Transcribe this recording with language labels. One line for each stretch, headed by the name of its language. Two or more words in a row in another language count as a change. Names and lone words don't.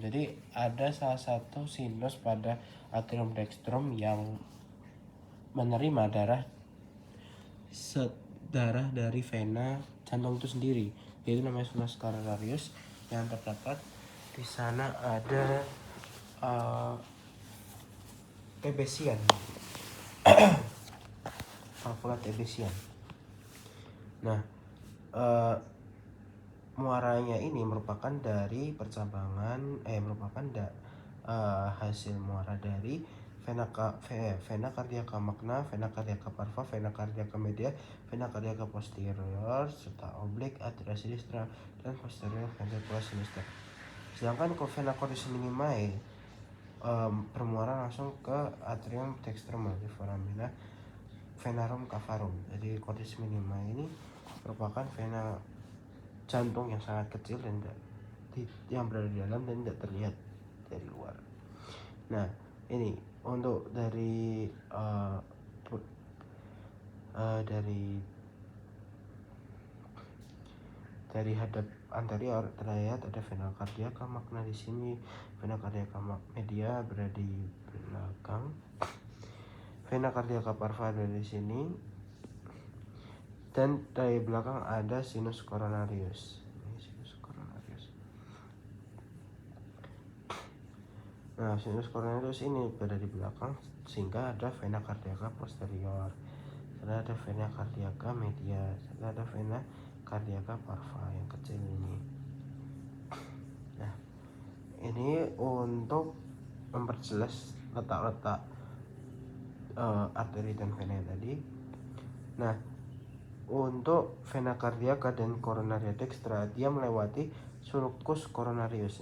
Indonesian: Jadi ada salah satu sinus pada
Latin: atrium dextrum
Indonesian: yang menerima darah dari vena jantung itu sendiri, yaitu namanya
Latin: sinus coronarius,
Indonesian: yang terdapat di sana ada Tebesian, valvula Tebesian. Nah, muaranya ini merupakan dari percabangan hasil muara dari
Latin: vena cardiaca magna, vena cardiaca parva, vena cardiaca media, vena cardiaca posterior
Indonesian: serta oblik
Latin: atria sinistra
Indonesian: dan
Latin: posterior ventricular sinistra.
Indonesian: Sedangkan
Latin: vena cordis minimae
Indonesian: bermuara langsung ke
Latin: atrium dextrum
Indonesian: di
Latin: foramina venarum cavarum.
Indonesian: Jadi
Latin: cordis minimae
Indonesian: ini merupakan vena jantung yang sangat kecil dan yang berada di dalam dan tidak terlihat dari luar. Nah, ini untuk dari hadap anterior terlihat ada
Latin: vena cardiaca magna
Indonesian: di sini,
Latin: vena cardiaca media
Indonesian: berada di belakang.
Latin: Vena cardiaca parva
Indonesian: ada di sini, dan dari belakang ada
Latin: sinus coronarius. Ini sinus coronarius.
Indonesian: Nah,
Latin: sinus coronarius
Indonesian: ini berada di belakang sehingga ada
Latin: vena cardiaca posterior,
Indonesian: ada
Latin: vena cardiaca media,
Indonesian: ada
Latin: vena cardiaca parva
Indonesian: yang kecil ini. Nah, ini untuk memperjelas letak-letak arteri dan vena tadi. Nah, untuk
Latin: vena cardiaca
Indonesian: dan
Latin: coronaria dextra
Indonesian: dia melewati
Latin: sulcus coronarius.